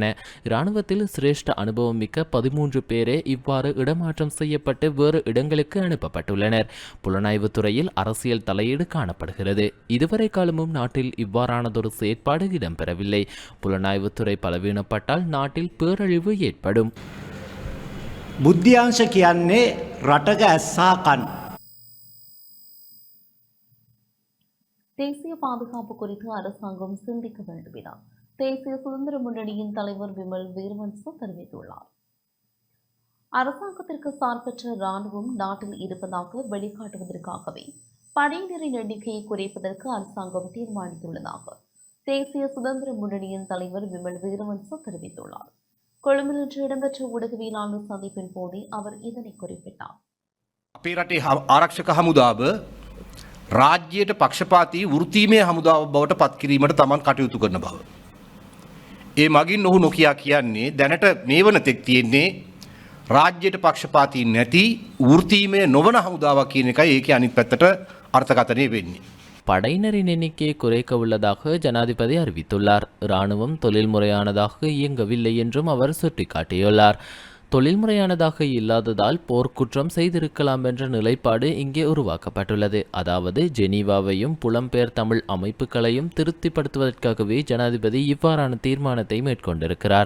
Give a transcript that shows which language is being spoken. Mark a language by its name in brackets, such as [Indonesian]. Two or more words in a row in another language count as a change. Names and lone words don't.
[Tamil] இராணுவத்தில் சிரேஷ்ட அனுபவம் மிக்க 13 பேரே இவ்வாறு இடமாற்றம் செய்யப்பட்டு வேறு இடங்களுக்கு அனுப்பப்பட்டுள்ளனர். புலனாய்வுத்துறையில் அரசியல் தலையீடு காணப்படுகிறது. இதுவரை காலமும் நாட்டில் இவ்வாறானதொரு செயற்பாடு இடம்பெறவில்லை. புலனாய்வுத்துறை பலவீனப்பட்டால் நாட்டில் பேரழிவு ஏற்படும். [Sinhala] බුද්ධ්‍යංශ කියන්නේ රටක ඇස්සා කන්. [Tamil] தேசிய பாதுகாப்பு குறித்து அரசாங்கம் சிந்திக்க வேண்டும் என தேசிய சுதந்திர முன்னணியின் தலைவர் விமல் வீரவன்ச தெரிவித்துள்ளார். அரசாங்கத்திற்கு சார்பற்ற இராணுவம் நாட்டில் இருப்பதாக வெளிக்காட்டுவதற்காகவே படையினரின் எண்ணிக்கையை குறைப்பதற்கு அரசாங்கம் தீர்மானித்துள்ளதாக தேசிய சுதந்திர முன்னணியின் தலைவர் விமல் வீரவன்ச தெரிவித்துள்ளார். கொழும்பில் இன்று இடம்பெற்ற ஊடகவியலாளர் சந்திப்பின் போதே அவர் இதனை குறிப்பிட்டார். [Sinhala] අපේ රටේ ආරක්ෂක හමුදාව රාජ්‍යයට පක්ෂපාතී වෘත්තීමය හමුදාව බවට පත් කිරීමට තමන් කටයුතු කරන බව. ඒ මගින් ඔහු නොකියා කියන්නේ දැනට මේ වන තෙක් තියෙන්නේ රාජ්‍යයට පක්ෂපාතී නැති වෘත්තීමය නොවන හමුදාවක් කියන එකයි ඒකේ අනිත් පැත්තට අර්ථකථනය වෙන්නේ. [Tamil] படையினரின் எண்ணிக்கையை குறைக்க உள்ளதாக ஜனாதிபதி அறிவித்துள்ளார். இராணுவம் தொழில்முறையானதாக இயங்கவில்லை என்றும் அவர் சுட்டிக்காட்டியுள்ளார். தொழில்முறையானதாக இல்லாததால் போர்க்குற்றம் செய்திருக்கலாம் என்ற நிலைப்பாடு இங்கே உருவாக்கப்பட்டுள்ளது. அதாவது ஜெனீவாவையும் புலம்பெயர் தமிழ் அமைப்புகளையும் திருப்திப்படுத்துவதற்காகவே ஜனாதிபதி இவ்வாறான தீர்மானத்தை மேற்கொண்டிருக்கிறார்.